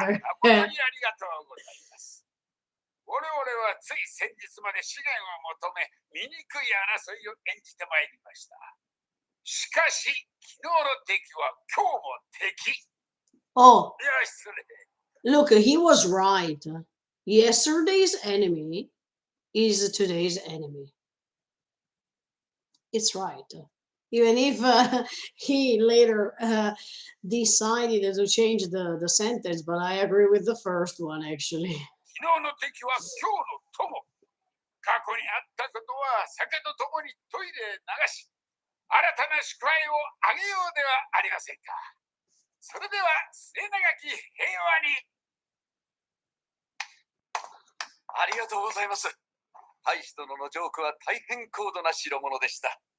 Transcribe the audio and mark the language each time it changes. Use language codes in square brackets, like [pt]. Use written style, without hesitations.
[en] remember. [ja] 誠にありがとうございます。我々はつい先日まで資源を求め、醜い争いを演じてまいりました。しかし、昨日の敵は今日も敵。 [en] Oh, [ja] いや、失礼。 [en] look, he was right. Yesterday's enemy is today's enemy. It's right. Even if he later decided to change the sentence, but I agree with the first one actually. [ja] 昨日の敵は今日の友。過去にあったことは酒とともにトイレへ流し、新たな祝杯をあげようではありませんか。それでは末永き平和に。ありがとうございます。大使殿のジョークは大変高度な代物でした。